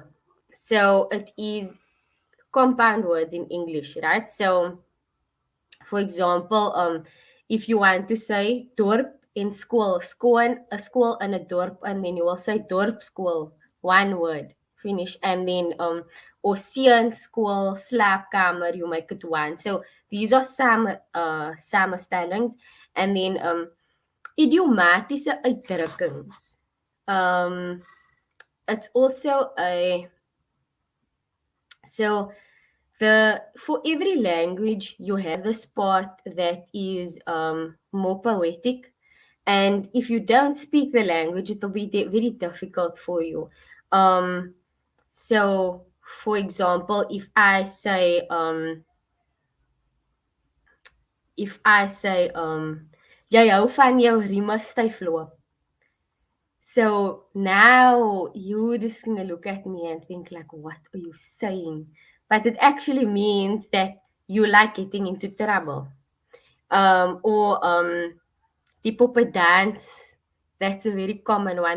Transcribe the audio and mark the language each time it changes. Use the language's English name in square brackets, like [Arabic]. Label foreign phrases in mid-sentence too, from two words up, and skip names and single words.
[English] So it is compound words in English, right? So for example, if you want to say dorp in school, a school and a dorp, and then you will say dorp school, one word, finish. And then or seun school, slaapkamer, you make it one. So these are samenstellings. And then [Afrikaans] idiomatische uitdrukkings. [English] It's also a so for every language you have this part that is more poetic, and if you don't speak the language it'll be very difficult for you. So for example, if I say [Afrikaans] jy hou van jou rieme styf loop. [English] So now you just gonna look at me and think like, what are you saying? But it actually means that you like getting into trouble. Or the puppet dance. That's a very common one.